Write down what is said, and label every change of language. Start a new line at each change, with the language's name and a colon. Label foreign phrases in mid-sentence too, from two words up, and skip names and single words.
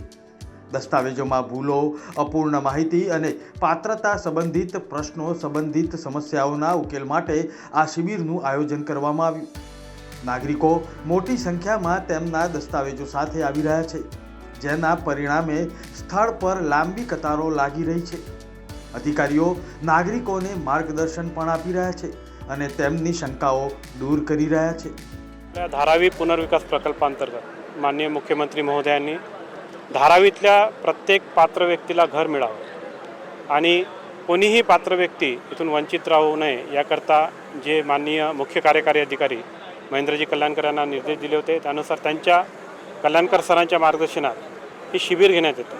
Gujarati: દસ્તાવેજોમાં ભૂલો, અપૂર્ણ માહિતી અને પાત્રતા સંબંધિત પ્રશ્નો સંબંધિત સમસ્યાઓના ઉકેલ માટે આ શિબિરનું આયોજન કરવામાં આવ્યું। નાગરિકો મોટી સંખ્યામાં તેમના દસ્તાવેજો સાથે આવી રહ્યા છે, જેના પરિણામે સ્થળ પર લાંબી કતારો લાગી રહી છે। અધિકારીઓ નાગરિકોને માર્ગદર્શન પણ આપી રહ્યા છે અને તેમની શંકાઓ दूर કરી રહ્યા છે।
Marathi: धारावी पुनर्विकास प्रकल्पांतर्गत माननीय मुख्यमंत्री महोदयांनी धारावीतल्या प्रत्येक पात्र व्यक्तीला घर मिळावं आणि कोणीही पात्र व्यक्ती इथून वंचित राहू नये याकरता जे माननीय मुख्य कार्यकारी अधिकारी महेंद्रजी कल्याणकर यांना निर्देश दिले होते, त्यानुसार त्यांच्या कल्याणकर सरांच्या मार्गदर्शनात हे शिबिर घेण्यात येते।